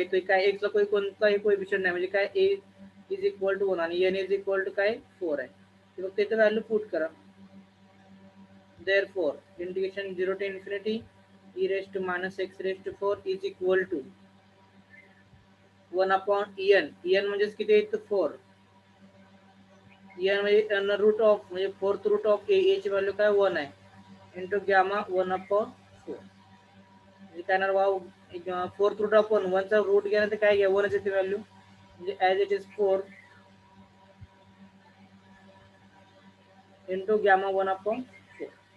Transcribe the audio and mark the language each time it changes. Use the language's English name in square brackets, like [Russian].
[Marathi] इथे काय x चा कोणताही कोएफिशियंट नाही म्हणजे काय a is equal to 1 आणि n is equal to काय 4 आहे. फक्त इथे व्हॅल्यू पुट करा. [English] Therefore integration 0 to infinity e raised to minus x raised to 4 is equal to 1 upon n. [Marathi] n म्हणजेच किती आहे 4. n म्हणजे रूट ऑफ म्हणजे फोर्थ रूट ऑफ a ची व्हॅल्यू काय 1 आहे इंटू गॅमा 1 अपॉन 4. म्हणजे काय ना वाव फोर्थ रूट ऑफ 1 चा रूट घ्या तर काय घ्या 1 ची व्हॅल्यू म्हणजे as it is 4 into gamma 1 upon 4.